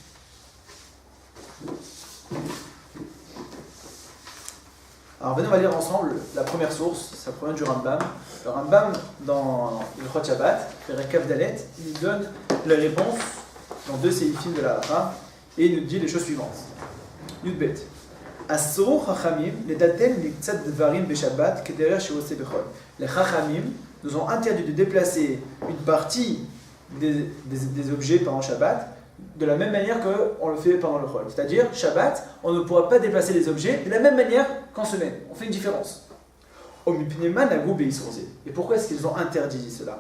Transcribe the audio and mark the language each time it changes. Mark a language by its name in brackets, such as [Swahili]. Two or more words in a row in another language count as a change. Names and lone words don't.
[French] Alors venez, on va lire ensemble la première source, ça provient du Rambam. Le Rambam, dans le [Hebrew] הלכות שבת, פרק ד, [French] il nous donne la réponse dans 2 séifim de la Halacha et il nous dit les choses suivantes. Yudbet. [Hebrew] אסרו חכמים לטלטל מקצת דברים בשבת כדרך שעושה בחול. [French] Les Chachamim nous ont interdit de déplacer une partie des objets pendant Shabbat de la même manière qu'on le fait pendant le Chol. C'est-à-dire, Shabbat, on ne pourra pas déplacer les objets de la même manière qu'en semaine. On fait une différence. Et pourquoi est-ce qu'ils ont interdit cela?